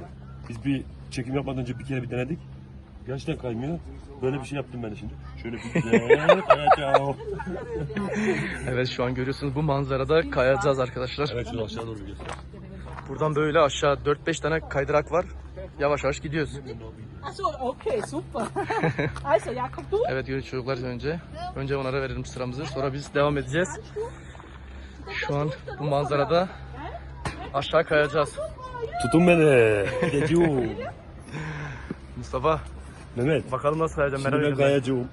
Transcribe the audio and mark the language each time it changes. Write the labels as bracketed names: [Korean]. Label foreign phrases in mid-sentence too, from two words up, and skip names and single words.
[Turkish] Biz bir çekim yapmadan önce bir kere bir denedik. Gerçekten kaymıyor. Böyle bir şey yaptım ben de şimdi. Şöyle bir güzel kayacağım. Evet şu an görüyorsunuz bu manzarada kayacağız arkadaşlar. Evet şöyle aşağı doğru gidiyoruz. Buradan böyle aşağı 4-5 tane kaydırak var. Yavaş yavaş gidiyoruz. [German] Achso, okay, super. Also, ja, komm du. [Turkish] Evet yürü çocuklar önce. Önce onlara verelim sıramızı. Sonra biz devam edeceğiz. Şu an bu manzarada aşağı kayacağız. Tutun beni. Gideceğim. Mustafa Mehmet. bakalım nasıl kayacağım Şimdi merak ben ediyorum. kayacağım.